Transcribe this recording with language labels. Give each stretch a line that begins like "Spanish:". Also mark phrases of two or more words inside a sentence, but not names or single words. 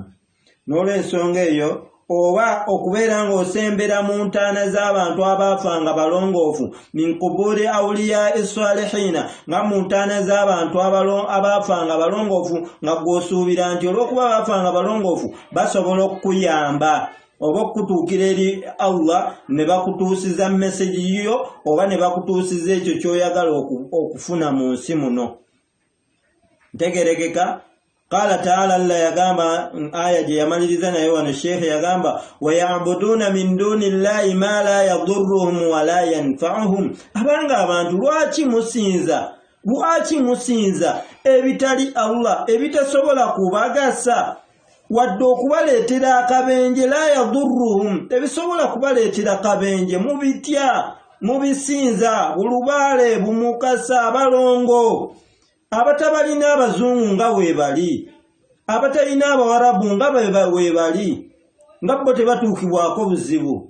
Ganda: N'olw'ensonga eyo oba okubeera ng'osembera mu ntaana z'abantu abaafa nga balongoofu,
Arabic: من قبور الأولياء الصالحين,
Ganda: nga mu ntaana z'abantu abaafa nga balongoofu, nga gw'osuubira nti olw'okuba baafa nga balongoofu basobola okukuyamba oba okutuukira eri Allah ne bakutuusiza message yo oba ne bakutuusiza ekyo ky'oyagala okufuna mu nsi muno. Ntegerekeka.
Arabic: قال تعالى,
Ganda: Allah yagamba aya gye yamaliriza naye wano Sheikh yagamba
Arabic: ويعبدون من دون الله ما لا يضرهم ولا ينفعهم.
Ganda: Abanga abantu lwaki musinza ebitali Allah, ebitasobola kubagasa wadde okubaleetera akabenje.
Arabic: لا يضرهم,
Ganda: ebisobola kubaleetera kabenje mubitya, mubisinza bulubaale, bumukasa, abalongo abatabalina abazungu nga weebali, abatalina abawarabu nga weebali, nga bo tebatuukibwako buzibu.